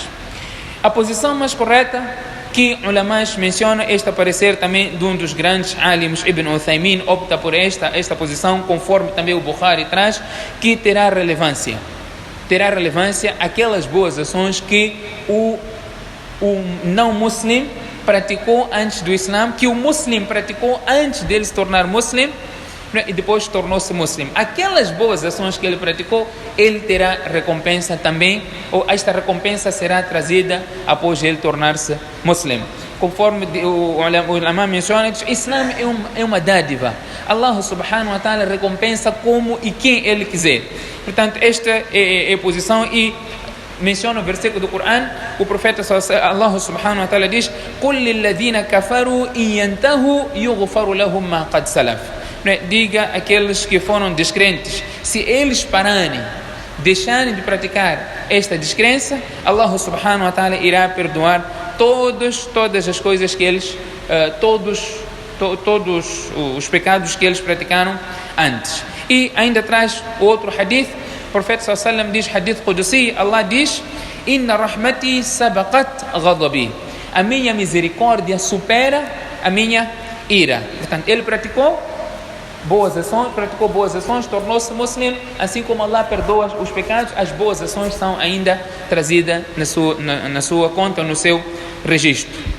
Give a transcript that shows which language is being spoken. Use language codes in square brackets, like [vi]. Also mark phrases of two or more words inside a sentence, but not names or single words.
[pt] A posição mais correta que ulamás mencionam, este parecer também de um dos grandes alims, Ibn Uthaymin, opta por esta posição, conforme também o Bukhari traz, que terá relevância aquelas boas ações que o não muslim praticou antes do Islam, que o muslim praticou antes dele se tornar muslim e depois tornou-se muslim. Aquelas boas ações que ele praticou, ele terá recompensa também, ou esta recompensa será trazida após ele tornar-se muslim. Conforme o ulama menciona, o Islam é uma dádiva. Allah [ar] سبحانه وتعالى [pt] recompensa como e quem ele quiser. Portanto, esta é a posição, e menciona o versículo do Coran, o profeta Allah [ar] سبحانه وتعالى [pt] diz: [ar] "قل للذين كفروا إن ينتهوا يغفر لهم ما قد سلف." [pt] Diga àqueles que foram descrentes, se eles pararem, deixarem de praticar esta descrença, Allah [ar] سبحانه وتعالى [pt] irá perdoar todas as coisas que eles, todos os pecados que eles praticaram antes. E ainda traz outro hadith, o profeta [ar] صلى الله عليه وسلم [pt] diz, [ar] حديث قدسي, [pt] Allah diz: [ar] "إن رحمتي سبقت غضبي." [pt] A minha misericórdia supera a minha ira. Portanto, ele praticou boas ações, tornou-se muslim, assim como Allah perdoa os pecados, as boas ações são ainda trazidas na sua conta, no seu registro.